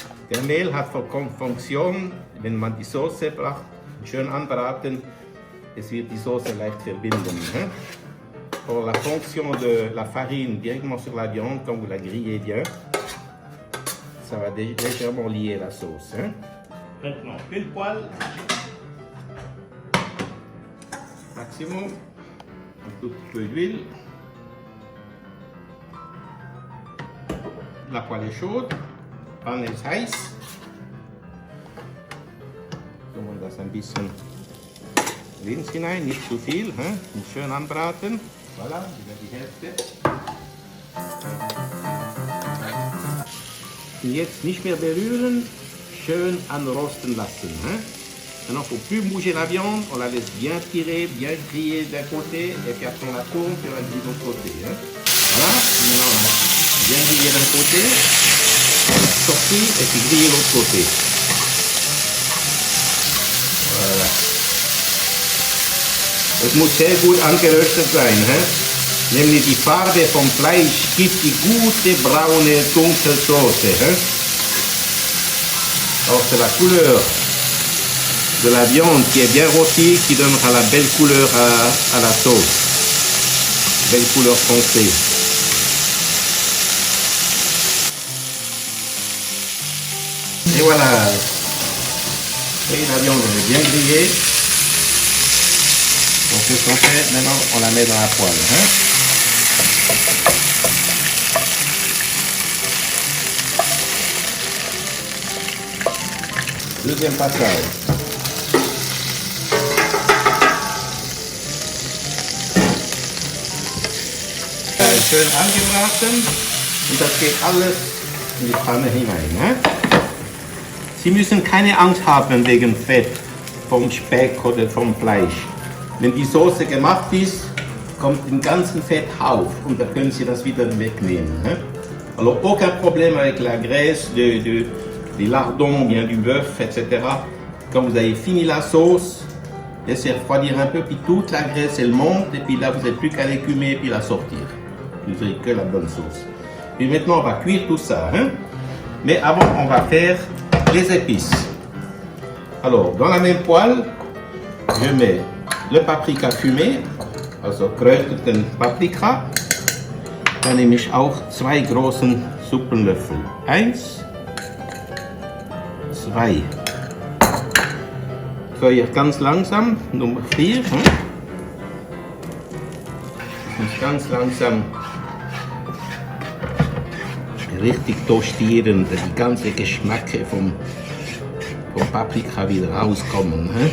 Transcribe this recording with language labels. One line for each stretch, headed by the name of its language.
German: Der Mehl hat Funktion, wenn man die Soße braucht, schön anbraten, es wird die Soße leicht verbinden.
French: Pour la fonction de la farine directement sur la viande, quand vous la grillez bien, ça va légèrement lier la sauce. Maintenant, une poêle, maximum, un tout petit peu d'huile. La poêle est chaude,
German: Pfanne ist heiß. Tun wir das ein bisschen links hinein, nicht zu viel, und schön anbraten. Voilà, wieder die Hälfte. Und jetzt nicht mehr berühren, schön anrosten lassen.
French: Maintenant, il ne faut plus bouger la viande, on la laisse bien tirer, bien griller d'un côté, et puis après on la tourne, puis on la grille de l'autre côté. Voilà, maintenant on a bien grillé d'un côté, on la sortit, et puis griller de l'autre côté. Voilà.
German: Es muss sehr gut angeröstet sein. Nämlich die Farbe vom Fleisch gibt die gute braune dunkle Soße.
French: Alors c'est la couleur de la viande qui est bien rôtie qui donnera la belle couleur à la sauce. Belle couleur foncée. Et voilà. Et la viande est bien grillée. Donc ce qu'on fait, maintenant on la met dans la poêle. Deuxième passage.
German: Schön angebraten und das geht alles in die Pfanne hinein. Sie müssen keine Angst haben wegen Fett vom Speck oder vom Fleisch. Wenn die Soße gemacht ist, kommt den ganzen Fett auf und dann können Sie das wieder wegnehmen.
French: Alors aucun problème avec la graisse, des lardons, bien du bœuf, etc. Quand vous avez fini la sauce, laissez refroidir un peu, puis toute la graisse elle monte, et puis là vous n'avez plus qu'à l'écumer et puis la sortir. Vous n'aurez que la bonne sauce. Et maintenant on va cuire tout ça. Mais avant on va faire les épices. Alors dans la même poêle, je mets le paprika fumé,
German: also kräuterten Paprika. Dann nehme ich auch 2 großen Suppenlöffel. 1, 2. Feuer ganz langsam, Nummer 4. Und ganz langsam richtig toastieren, dass die ganzen Geschmäcke vom Paprika wieder rauskommen.